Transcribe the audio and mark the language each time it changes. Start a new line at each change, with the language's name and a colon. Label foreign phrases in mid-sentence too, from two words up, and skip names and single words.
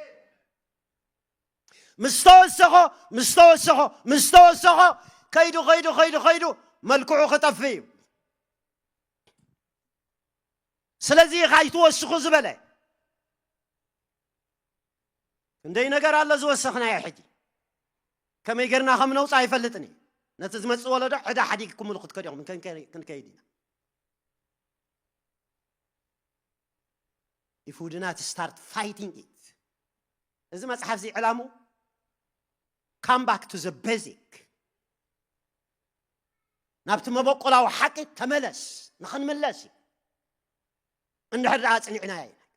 Tigrinya: ምስተወሰኾ ከይዱ መልክዑ ክጠፊ እዩ ስለዚ ኢኻ ይትወስኹ ዝበለ እንደይ ነገር ኣለ ዝወሰኽናዮ ሕጂ ከመይ ገርና ከም ነውፃ ኣይፈልጥኒ ነቲ ዝመፅእ ወለዶ ዕዳ ሓዲግ ክምሉ ክትከዲኹም ክንከይድ ኢና
English: if we do not start fighting it
Tigrinya: እዚ መጽሓፍ ዚ ዕላሙ
English: come back to the basic
Tigrinya: ናብቲ መበቆላዊ ሓቂ ተመለስ ንኽንመለስ እንድሕር ኣጽኒዕና ኢና